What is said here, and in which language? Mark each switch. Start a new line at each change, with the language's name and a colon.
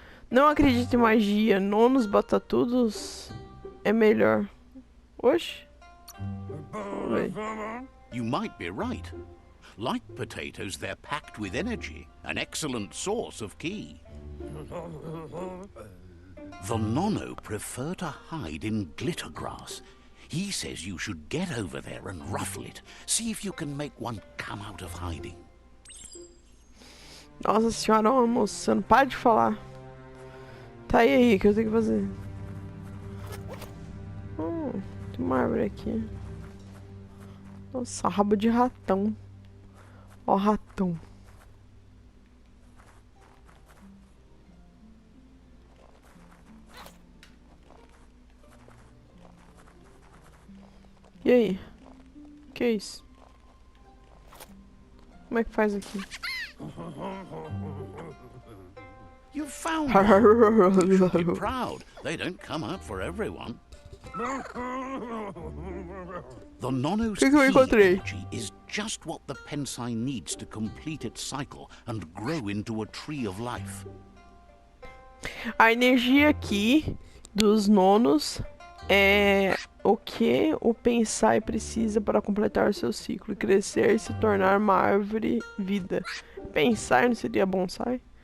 Portuguese: Não acredito em magia, nonos batatudos é melhor. Oxe. Vamos ver.
English: You might be right. Like potatoes, they're packed with energy, an excellent source of ki. The Nono prefer to hide in glitter grass. He says you should get over there and ruffle it. See if you can make one come out of hiding.
Portuguese: Nossa senhora, ô moço, você não para de falar. Tá aí, o que eu tenho que fazer? Tem uma árvore aqui. Nossa, rabo de ratão. Ó, ratão. E aí? Que é isso? Como é que faz aqui?
English: You found one. You should be proud. They don't come out for everyone. The Nono's
Portuguese: que eu encontrei?
English: energy is just what the Pensai needs to complete its cycle and grow into a tree of life.
Portuguese: A energia aqui dos nonos é o que o Pensai precisa para completar o seu ciclo, crescer e se tornar uma árvore vida. Pensai não seria bonsai?